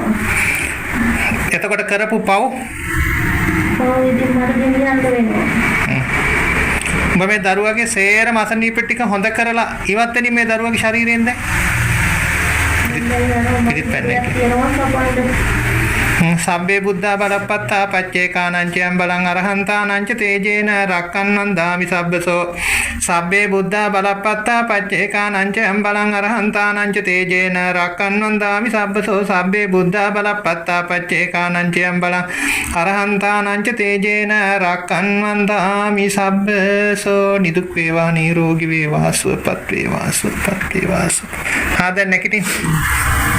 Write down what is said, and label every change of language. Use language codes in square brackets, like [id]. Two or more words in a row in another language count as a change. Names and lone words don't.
[si] එතකොට කරපු පව් ඔව් ඉතින් මට ගෙනියන්න වෙනවා. ඔබ මේ දරුවගේ සේරම අසනීප ටික හොඳ කරලා ඉවත් වෙනි මේ දරුවගේ ශරීරයෙන් දැන්. පිළිත් පැන්නේ. [pi] සබ්බේ බුද්ධා බලප්පත්තා පච්චේකානංචයන් බලං අරහන්තානංච තේජේන රක්කන්නන් දාමි සබ්බසෝ සබ්බේ බුද්ධා බලප්පත්තා පච්චේකානංචයන් බලං අරහන්තානංච තේජේන රක්කන්නන් දාමි සබ්බසෝ සබ්බේ බුද්ධා බලප්පත්තා පච්චේකානංචයන් බලං අරහන්තානංච තේජේන රක්කන්නන් දාමි සබ්බසෝ [si] නිදුක් වේවා නිරෝගී වේවා සුවපත් වේවා සුවපත් වේවා. ආ දැන් නැගිටින්